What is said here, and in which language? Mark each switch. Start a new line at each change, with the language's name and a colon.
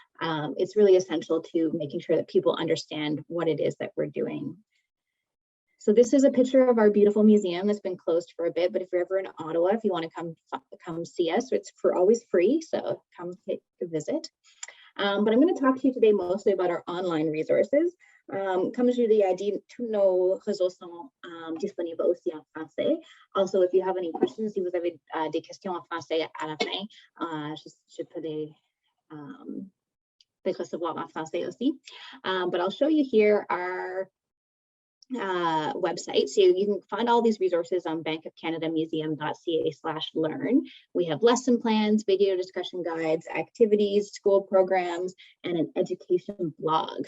English: It's really essential to making sure that people understand what it is that we're doing. So this is a picture of our beautiful museum that's been closed for a bit, but if you're ever in Ottawa, if you want to come see us, it's always free, so come take a visit. But I'm going to talk to you today mostly about our online resources.
French: Comme je l'ai dit, tous nos réseaux sont disponibles aussi en français.
English: Also, if you have any questions,
French: si vous avez des questions en français à la fin, je peux les recevoir en français aussi.
English: But I'll show you here our website. So you can find all these resources on bankofcanadamuseum.ca/learn. We have lesson plans, video discussion guides, activities, school programs, and an education blog.